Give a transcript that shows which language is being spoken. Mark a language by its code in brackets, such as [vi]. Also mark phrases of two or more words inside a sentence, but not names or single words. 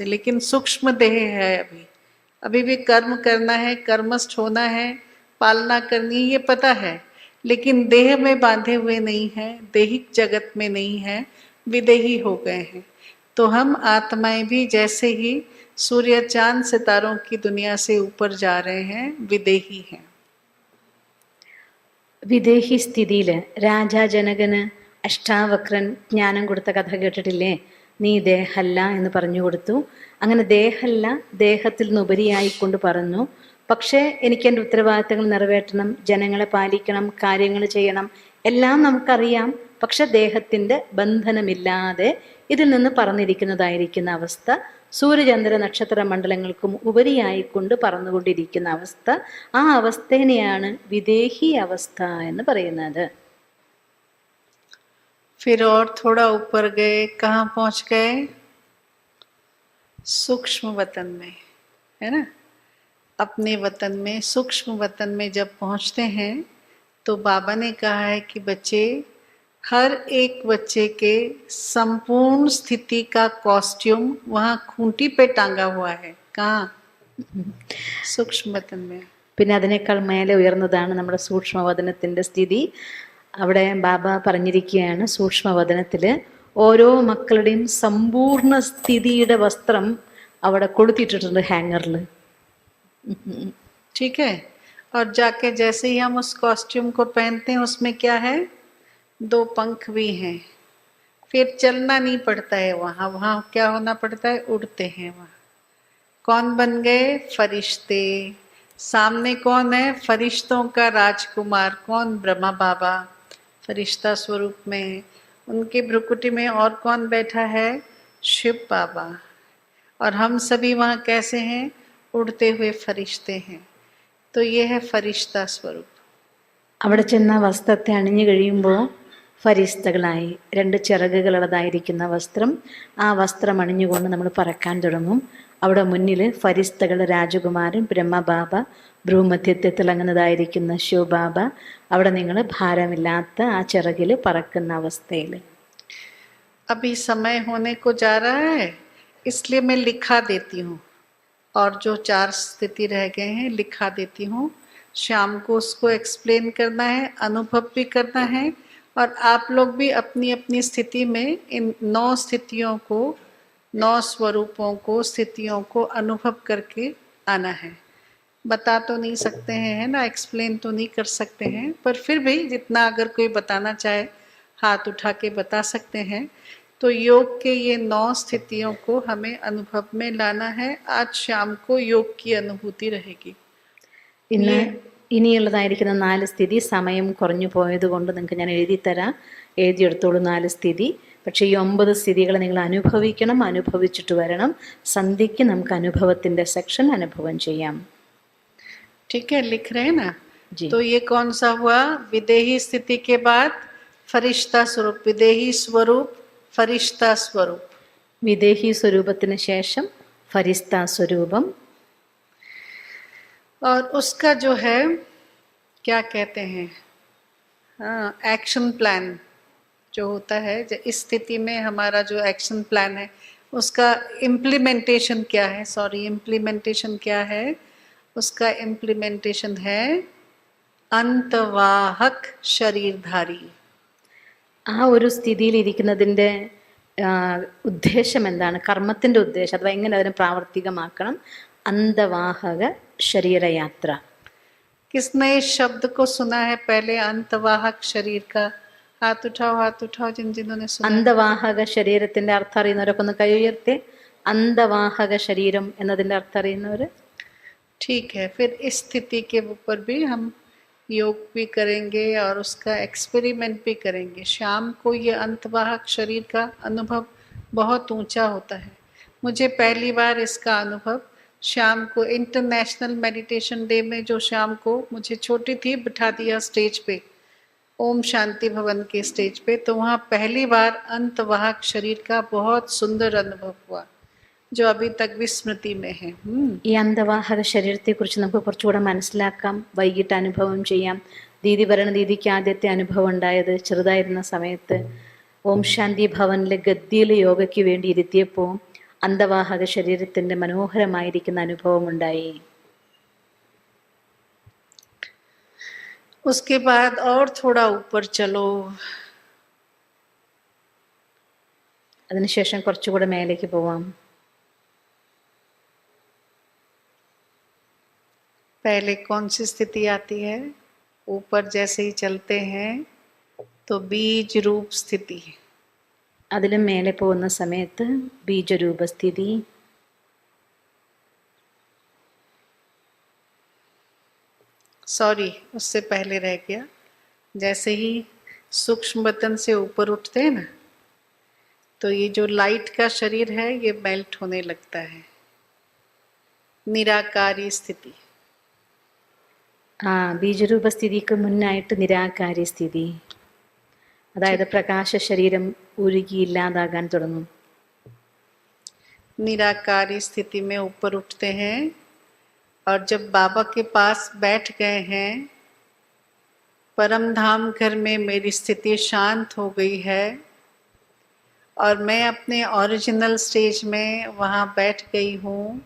[hi] लेकिन सूक्ष्म देह है, अभी भी कर्म करना है, कर्मस्थ होना है, पालना करनी है, ये पता है, लेकिन देह में बांधे हुए नहीं है, देहिक जगत में नहीं है, विदेही हो गए हैं. तो हम आत्माएं भी जैसे ही सूर्य चांद सितारों की दुनिया से ऊपर जा रहे हैं, विदेही हैं. [ml] വിദേഹി സ്ഥിതിയിൽ രാജാ ജനകന് അഷ്ടാവക്രൻ ജ്ഞാനം കൊടുത്ത കഥ കേട്ടിട്ടില്ലേ? നീ ദേഹല്ല എന്ന് പറഞ്ഞു കൊടുത്തു. അങ്ങനെ ദേഹല്ല, ദേഹത്തിൽ നിന്നുപരിയായിക്കൊണ്ട് പറഞ്ഞു, പക്ഷേ എനിക്ക് എൻ്റെ ഉത്തരവാദിത്തങ്ങൾ നിറവേറ്റണം, ജനങ്ങളെ പാലിക്കണം, കാര്യങ്ങൾ ചെയ്യണം, എല്ലാം നമുക്കറിയാം. പക്ഷെ ദേഹത്തിൻ്റെ ബന്ധനമില്ലാതെ ഇതിൽ നിന്ന് പറന്നിരിക്കുന്നതായിരിക്കുന്ന അവസ്ഥ, സൂര്യചന്ദ്ര നക്ഷത്ര മണ്ഡലങ്ങൾക്കും ഉപരിയായിക്കൊണ്ട് പറന്നുകൊണ്ടിരിക്കുന്ന അവസ്ഥ, ആ അവസ്ഥേനെയാണ് വിദേഹി അവസ്ഥ എന്ന് പറയുന്നത്. [hi] फिर और थोड़ा ऊपर गए, कहाँ पहुंच गए? सूक्ष्म वतन में, है ना. अपने वतन में, सूक्ष्म वतन में जब पहुंचते हैं तो बाबा ने कहा है कि बच्चे, हर एक बच्चे के संपूर्ण स्थिति का कॉस्ट्यूम वहाँ खूंटी पे टांगा हुआ है. कहाँ? सूक्ष्म वतन में. [ml] പിന്നെ അതിനേക്കാൾ മേലെ ഉയർന്നതാണ് നമ്മുടെ സൂക്ഷ്മവദനത്തിൻ്റെ സ്ഥിതി. അവിടെ ബാബ പറഞ്ഞിരിക്കുകയാണ്, സൂക്ഷ്മവദനത്തിൽ ഓരോ മക്കളുടെയും സമ്പൂർണ്ണ സ്ഥിതിയുടെ വസ്ത്രം അവിടെ കൊളുത്തിയിട്ടിട്ടുണ്ട് ഹാങ്ങറിൽ. [hi] ठीक है. और जाके जैसे ही हम उस कॉस्ट्यूम को पहनते हैं, उसमें क्या है? 2 पंख भी हैं. फिर चलना नहीं पड़ता है, वहाँ क्या होना पड़ता है? उड़ते हैं. वहाँ कौन बन गए? फरिश्ते. सामने कौन है? फरिश्तों का राजकुमार. कौन? ब्रह्मा बाबा फरिश्ता स्वरूप में. उनके भ्रुकुटी में और कौन बैठा है? शिव बाबा. और हम सभी वहाँ कैसे हैं? उड़ते हुए फरिश्ते हैं. तो ये है फरिश्ता स्वरूप. [ml] അവിടെ ചെന്ന വസ്ത്രത്തെ അണിഞ്ഞു കഴിയുമ്പോൾ ഫരിസ്തകളായി 2 ചിറകുകളുള്ളതായിരിക്കുന്ന വസ്ത്രം, ആ വസ്ത്രം അണിഞ്ഞുകൊണ്ട് നമ്മൾ പറക്കാൻ തുടങ്ങും. അവിടെ മുന്നിൽ ഫരിസ്തകൾ, രാജകുമാരൻ, ബ്രഹ്മബാബ, ഭ്രൂമധ്യത്തെ തിളങ്ങുന്നതായിരിക്കുന്ന ശിവബാബ, അവിടെ നിങ്ങൾ ഭാരമില്ലാത്ത ആ ചിറകിൽ പറക്കുന്ന അവസ്ഥയിൽ. [hi] अभी समय होने को जा रहा है, इसलिए मैं लिखा देती हूँ, और जो 4 स्थिति रह गए हैं लिखा देती हूँ. शाम को उसको एक्सप्लेन करना है, अनुभव भी करना है, और आप लोग भी अपनी अपनी स्थिति में इन 9 स्थितियों को, 9 स्वरूपों को, स्थितियों को अनुभव करके आना है. बता तो नहीं सकते हैं, है ना, एक्सप्लेन तो नहीं कर सकते हैं, पर फिर भी जितना अगर कोई बताना चाहे हाथ उठा के बता सकते हैं. तो योग के ये 9 स्थितियों को हमें अनुभव में लाना है. आज शाम को योग की अनुभूति रहेगी. [ml] ഇന്ന് ഇനിയുള്ളതായിരിക്കുന്ന 4 സ്ഥിതി സമയം കുറഞ്ഞു പോയത് കൊണ്ട് നിങ്ങൾക്ക് ഞാൻ എഴുതിത്തരാം, എഴുതിയെടുത്തോളൂ 4 സ്ഥിതി. പക്ഷേ ഈ 9 സ്ഥിതികൾ നിങ്ങൾ അനുഭവിക്കണം, അനുഭവിച്ചിട്ട് വരണം. സന്ധ്യയ്ക്ക് നമുക്ക് അനുഭവത്തിൻ്റെ സെക്ഷൻ അനുഭവം ചെയ്യാം. [hi] ठीक है, लिख रहे हैं ना जी. तो ये कौन सा हुआ? विदेही स्थिति के बाद फरिश्ता स्वरूप, विदेही स्वरूप, फरिश्ता स्वरूप. [ml] വിദേഹി സ്വരൂപത്തിന് ശേഷം ഫരിസ്ത സ്വരൂപം. [hi] और उसका जो है क्या कहते हैं, हाँ, [en] action plan [hi] जो होता है, इस स्थिति में हमारा जो [en] action plan [hi] है उसका इम्प्लीमेंटेशन क्या है? इम्प्लीमेंटेशन क्या है? उसका इम्प्लीमेंटेशन है अंतवाहक शरीरधारी. [ml] ആ ഒരു സ്ഥിതിയിലിരിക്കുന്നതിൻ്റെ ഉദ്ദേശം എന്താണ്? കർമ്മത്തിൻ്റെ ഉദ്ദേശം അഥവാ എങ്ങനെ അതിനെ പ്രാവർത്തികമാക്കണം? അന്തവാഹക ശരീരയാത്ര. [hi] किसने इस शब्द को सुना है पहले? अंतवाहक शरीर का हाथ उठाओ जिन्होंने सुना. [ml] അന്തവാഹക ശരീരത്തിൻ്റെ അർത്ഥം അറിയുന്നവരൊക്കെ ഒന്ന് കൈ ഉയർത്തി. അന്തവാഹക ശരീരം എന്നതിൻ്റെ അർത്ഥം അറിയുന്നവർ? [hi] ठीक है, फिर इस स्थिति के ऊपर भी हम योग भी करेंगे और उसका एक्सपेरिमेंट भी करेंगे. शाम को ये अंतवाहक शरीर का अनुभव बहुत ऊंचा होता है. मुझे पहली बार इसका अनुभव शाम को इंटरनेशनल मेडिटेशन डे में, जो शाम को मुझे छोटी थी बिठा दिया स्टेज पे, ओम शांति भवन के स्टेज पे, तो वहाँ पहली बार अंतवाहक शरीर का बहुत सुंदर अनुभव हुआ जो अभी तक भी स्मृति में है. [ml] ഈ അന്തവാഹക ശരീരത്തെക്കുറിച്ച് നമുക്ക് കുറച്ചുകൂടെ മനസ്സിലാക്കാം, വൈകിട്ട് അനുഭവം ചെയ്യാം. ദീദി പറയണ, ദീദിക്ക് ആദ്യത്തെ അനുഭവം ഉണ്ടായത് ചെറുതായിരുന്ന സമയത്ത് ഓം ശാന്തി ഭവനിലെ ഗദ്ദിയിൽ യോഗയ്ക്ക് വേണ്ടി ഇരുത്തിയപ്പോൾ അന്തവാഹക ശരീരത്തിൻ്റെ മനോഹരമായിരിക്കുന്ന അനുഭവം ഉണ്ടായി. [hi] उसके बाद और थोड़ा ऊपर चलो. [ml] അതിനുശേഷം കുറച്ചുകൂടെ മേലേക്ക് പോവാം. [hi] पहले कौन सी स्थिति आती है? ऊपर जैसे ही चलते हैं तो बीज रूप स्थिति. [ml] അതിലും മേലെ പോകുന്ന സമയത്ത് ബീജരൂപസ്ഥിതി. [hi] सॉरी, उससे पहले रह गया. जैसे ही सूक्ष्म बतन से ऊपर उठते हैं ना, तो ये जो लाइट का शरीर है ये मेल्ट होने लगता है. निराकारी स्थिति. [ml] ആ ബീജരൂപസ്ഥിതിക്ക് മുന്നായിട്ട് നിരാകാരി സ്ഥിതി, അതായത് പ്രകാശ ശരീരം ഉരുകി ഇല്ലാതാകാൻ തുടങ്ങും. [hi] निराकारी स्थिति में ऊपर उठते हैं और जब बाबा के पास बैठ गए हैं, परम धाम घर में मेरी स्थिति शांत हो गई है और मैं अपने [en] original stage [hi] में वहाँ बैठ गई हूँ.